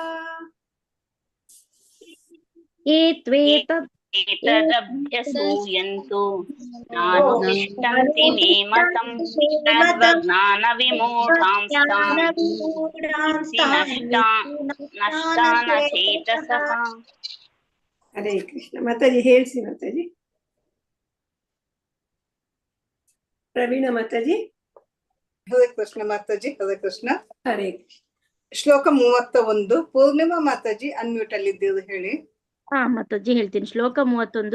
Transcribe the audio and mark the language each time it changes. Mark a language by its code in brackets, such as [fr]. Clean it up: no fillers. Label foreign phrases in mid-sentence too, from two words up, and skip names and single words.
[sa] एतदभ्यसूयन्तो नानुतिष्ठन्ति मे मतं सर्वज्ञानविमूढांस्तान् विद्धि नष्टान चेतसः [kn] हरे कृष्ण माताजी ಹೇಳ್ಸಿ ಮಾತಾಜಿ ಪ್ರವೀಣ ಮಾತಾಜಿ ಹರೇ ಕೃಷ್ಣ ಮಾತಾಜಿ. ಹರೇ ಕೃಷ್ಣ. ಹರೇ ಕೃಷ್ಣ. ಶ್ಲೋಕ 31 ಪೂರ್ಣಿಮಾ ಮಾತಾಜಿ ಅನ್ಮ್ಯೂಟ್ ಅಲ್ಲಿ ಇದ್ದೀರಿ, ಹೇಳಿ. ಮಾತಾಜಿ ಹೇಳ್ತೀನಿ. ಶ್ಲೋಕ 31.